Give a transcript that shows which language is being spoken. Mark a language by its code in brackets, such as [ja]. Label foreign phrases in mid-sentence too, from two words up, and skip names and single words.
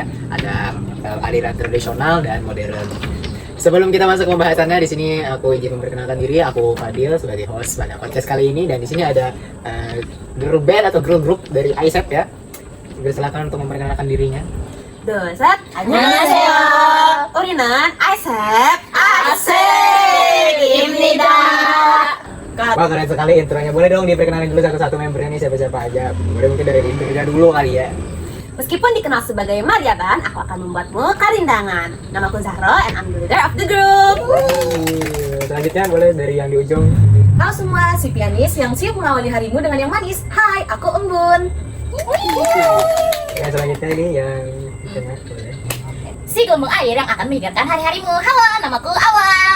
[id] Ada aliran tradisional dan modern. Sebelum kita masuk ke pembahasannya, di sini aku izin memperkenalkan diri. Aku Fadil sebagai host pada podcast kali ini, dan di sini ada girl band atau girl group dari ISEP ya. Silakan untuk memperkenalkan dirinya. Doset, [ko] 안녕하세요. 우리는 아이셉 아이셉입니다. [id] Wah, keren sekali intronya. Boleh dong diperkenalkan dulu satu-satu membernya nih, siapa-siapa aja. Boleh mungkin dari Indra dulu kali ya. Meskipun dikenal sebagai Mariaban, aku akan membuatmu karindangan. Namaku Zahro [en] and I'm the leader of the group. [id] Selanjutnya boleh dari yang di ujung. Halo semua, si pianis yang siap mengawali harimu dengan yang manis. Hai, aku Embun. Yang selanjutnya ini yang di tengah, boleh. Si gelombang air yang akan menyegarkan hari-harimu. Halo, namaku Awa.